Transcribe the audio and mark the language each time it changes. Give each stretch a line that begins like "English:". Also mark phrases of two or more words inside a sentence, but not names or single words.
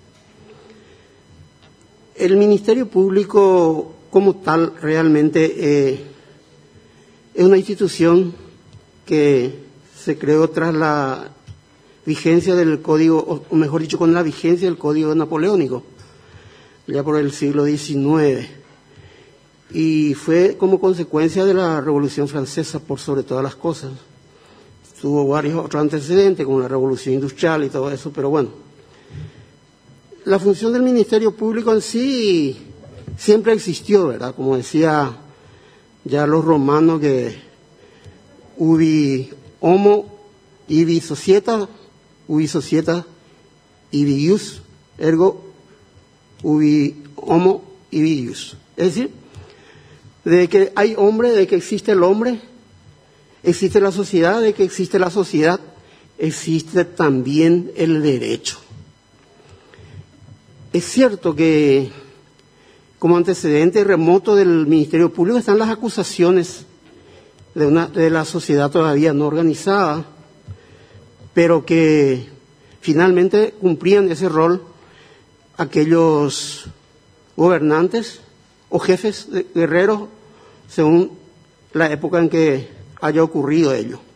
Spanish: El Ministerio Público como tal realmente es una institución que se creó tras la vigencia del Código, o mejor dicho, con la vigencia del Código Napoleónico, ya por el siglo XIX, y fue como consecuencia de la Revolución Francesa, por sobre todas las cosas. Tuvo varios otros antecedentes, como la Revolución Industrial y todo eso, pero bueno. La función del Ministerio Público en sí siempre existió, ¿verdad? Como decía ya los romanos, que
Latin: ubi homo, ibi societa, ibi ius, ergo ubi homo, ibi ius.
Spanish: Es decir, de que hay hombre, de que existe el hombre, existe la sociedad, de que existe la sociedad, existe también el derecho. Es cierto que como antecedente remoto del Ministerio Público están las acusaciones de la sociedad todavía no organizada, pero que finalmente cumplían ese rol aquellos gobernantes o jefes de guerreros según la época en que haya ocurrido ello.